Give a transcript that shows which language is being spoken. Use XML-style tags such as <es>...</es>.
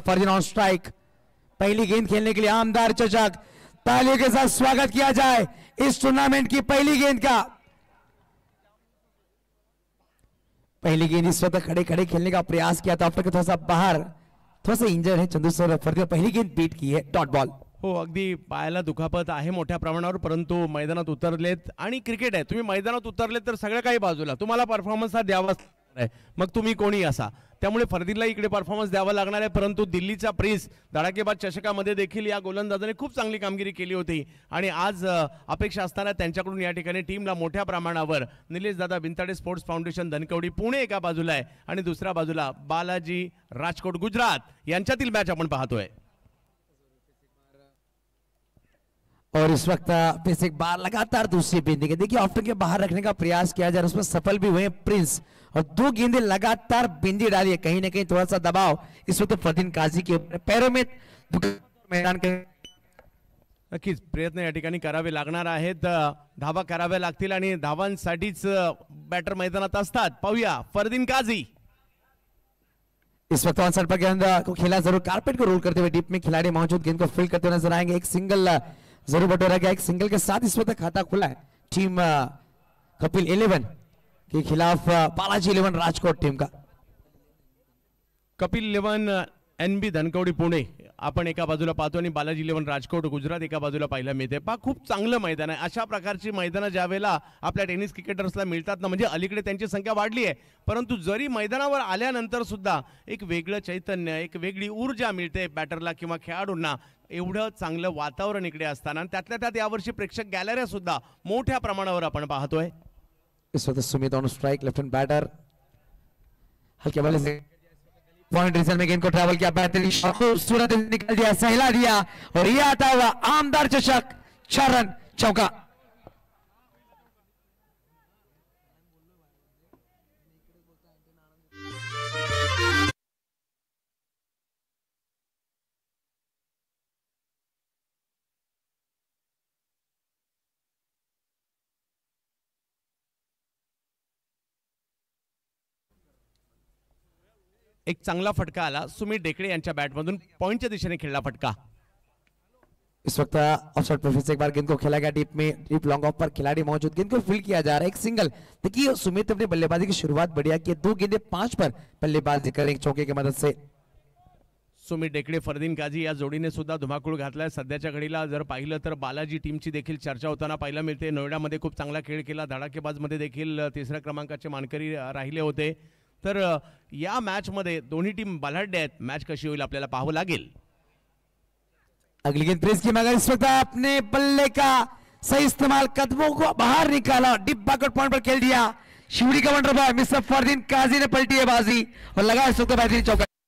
<hi>Fardeen on strike, पहली गेंद खेलने के लिए आमदार चषक, तालियों के साथ स्वागत किया जाए इस टूर्नामेंट की पहली गेंद का। पहली गेंद इस वक्त खड़े खड़े खेलने का प्रयास किया था, थोड़ा सा बाहर, थोड़ा सा इंजर्ड है चंदू सर, फरदीन पहली गेंद बीट की है, डॉट बॉल।</hi> <mr>हो, अगदी पायाला दुखापत आहे मोठ्या प्रमाणावर, परंतु मैदानात उतरलेत आणि क्रिकेट आहे, तुम्ही मैदानात उतरलेत तर सगळं काही बाजूला, तुम्हाला परफॉर्मन्स हा द्यावाच आहे, मग तुम्ही कोणी असा। त्यामुळे फरदीनला इकडे परफॉर्मन्स द्यावा लागणार आहे, परंतु दिल्लीचा प्रिन्स धडाकेबाज चषकामध्ये देखील या गोलंदाजाने खूप चांगली कामगिरी केली होती आणि आज अपेक्षा असताना त्यांच्याकडून या ठिकाणी टीमला मोठ्या प्रमाणावर निलेश दादा बिनताडे स्पोर्ट्स फाउंडेशन धनकवडी पुणे एका बाजूला आहे आणि दुसऱ्या बाजूला बालाजी राजकोट गुजरात यांच्यातील मॅच आपण पाहतोय।</mr> <hi>और इस वक्त फिर से एक बार लगातार दूसरी गेंद के देखिए ऑफ के बाहर रखने का प्रयास किया जा रहा है, उसमें सफल भी हुए प्रिंस और 2 गेंदें लगातार बिंदी डाली है। कहीं ना कहीं थोड़ा सा दबाव इस वक्त फरदीन काजी के पैरों में मैदान के</hi> <mr>नक्कीच प्रयत्न या ठिकाणी करावे लागणार आहेत, धावा कराव्या लागतील आणि धावांसाठीच बॅटर मैदानात असतात. पाहूया फरदीन काजी.</mr> <hi>इस वक्त ऑन साइड पर गेंद को खेला जरूर, कारपेट को रोल करते हुए डीप में खिलाड़ी मौजूद, गेंद को फील्ड करते हुए नजर आएंगे. एक सिंगल जरूर बटोरा गया, एक सिंगल के साथ इस वक्त खाता खुला है टीम कपिल 11 के खिलाफ बालाजी 11 राजकोट टीम का.</hi> <mr>कपिल 11 NB धनकवडी पुणे आपण एका बाजूला पाहतो आणि बालाजी 11 राजकोट गुजरात एका बाजूला पाहायला मिळते. खूप चांगलं मैदान आहे. अशा प्रकारची मैदानं ज्यावेळेला आपल्या टेनिस क्रिकेटर्सला मिळतात ना, म्हणजे अलीकडे त्यांची संख्या वाढली आहे, परंतु जरी मैदानावर आल्यानंतर सुद्धा एक वेगळं चैतन्य, एक वेगळी ऊर्जा मिळते बॅटरला किंवा खेळाडूंना. एवढं चांगलं वातावरण इकडे असताना त्यातल्या त्यात यावर्षी प्रेक्षक गॅलऱ्या सुद्धा मोठ्या प्रमाणावर आपण पाहतोय.</mr> <hi>इस वक्त Sumit on strike, left hand batter, हल्के बल्ले से पॉइंट रीजन में गेंद को ट्रैवल किया, बेहतरीन शॉट खूबसूरत निकल दिया, सहला दिया और ये आता हुआ आमदार चषक 4 रन चौका.</hi> <mr>एक चांगला फटका आला सुमित डेकडे यांच्या बॅटमधून, पॉइंटच्या दिशेने खेळला फटका.</mr> <hi>इस वक्त ऑफसाइड पर फिर से एक बार गेंद को खेला गया डीप में, डीप लॉन्ग ऑफ पर खिलाड़ी मौजूद, गेंद को फील्ड किया जा रहा है. एक सिंगल. देखिए सुमित अपनी बल्लेबाजी की शुरुआत बढ़िया की, 2 गेंदें 5 पर बल्लेबाजी करें चौके की मदद से.</hi> <mr>सुमित डेकडे फरदीन काजी या जोडीने सुद्धा धुमाकूळ घातलाय. सध्याच्या घडीला जर पाहिलं तर बालाजी टीमची देखील चर्चा होताना पाहायला मिळते. नोएडामध्ये खूप चांगला खेळ केला, धडाकेबाजमध्ये देखील 3ऱ्या क्रमांकाचे मानकरी राहिले होते. तर या मॅच मध्ये दोन्ही टीम बलाढ्य आहेत. मॅच कशी होईल आपल्याला पाहावं लागेल.</mr> <hi>अगली गेंद प्रेस की, मगर इस वक्त अपने बल्ले का सही इस्तेमाल, कदमों को बाहर निकाला, डीप बैकवर्ड पॉइंट पर खेल दिया. शिवड़ी का वंडर बॉय मिस्टर फरदीन काजी ने पलटी है बाजी और लगा इस वक्त बेहतरीन चौका.</hi>